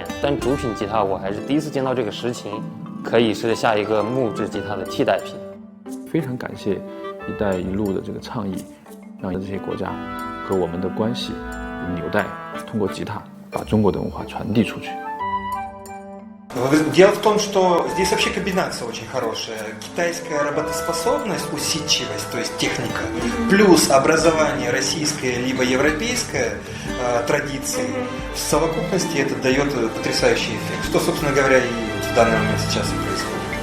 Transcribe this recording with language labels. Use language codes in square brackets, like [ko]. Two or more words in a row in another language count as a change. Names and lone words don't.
[zh] 但竹品吉他我还是第一次见到这个实情，可以是下一个木质吉他的替代品。非常感谢“一带一路”的这个倡议，让这些国家和我们的关系纽带通过吉他把中国的文化传递出去。 [ru] Дело в том, что здесь вообще комбинация очень хорошая. Китайская работоспособность, усидчивость, то есть техника, плюс образование российское либо европейское традиции. В совокупности это дает потрясающий эффект, что, собственно говоря, и в данный момент сейчас и происходит.